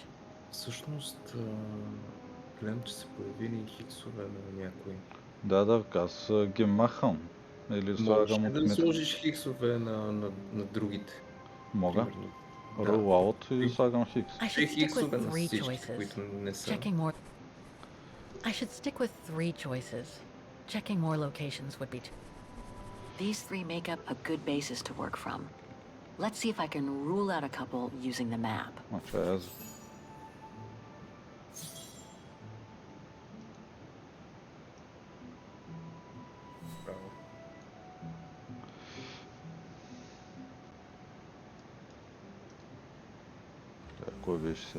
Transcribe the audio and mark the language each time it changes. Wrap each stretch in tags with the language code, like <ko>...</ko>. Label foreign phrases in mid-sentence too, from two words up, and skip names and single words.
<bg>Всъщност, гледам, че са появили хиксове на някои. Да, аз ги махам. Или слагам Можеш ли да отметки. сложиш хиксове на другите? Мога. Примерно. Rollout и слагам хикс.</bg> <en>I should stick with</en> <bg>хиксове на 3 всички,</bg> <en>choices.</en> <bg>които не са.</bg> <en>Checking more. I should stick with 3 choices. Checking more locations would be too. These 3 make up a good basis to work from. Let's see if I can rule out a couple using the map.</en> <bg>Аз Браво. кой беше сега?</bg>